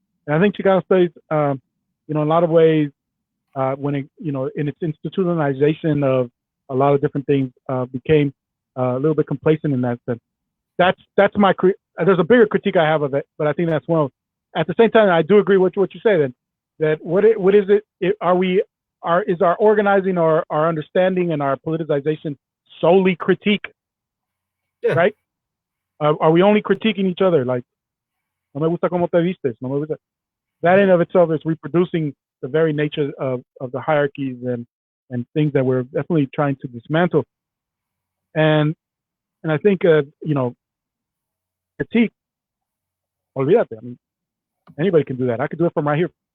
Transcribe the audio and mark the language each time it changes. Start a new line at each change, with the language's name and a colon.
English: And I think Chicano studies, in a lot of ways, when it, in its institutionalization of a lot of different things, became a little bit complacent in that sense. That's my. There's a bigger critique I have of it, but I think that's one of. At the same time, I do agree with what you say. That what is it? Is our organizing or our understanding and our politicization solely critique? Yeah. Right? Are we only critiquing each other?
Spanish: Like, no me gusta cómo te vistes. No me gusta.
English: That in of itself is reproducing the very nature of the hierarchies and things that we're definitely trying to dismantle. And I think critique.
Spanish: Olvídate.
English: I mean, anybody can do that. I could do it from right here.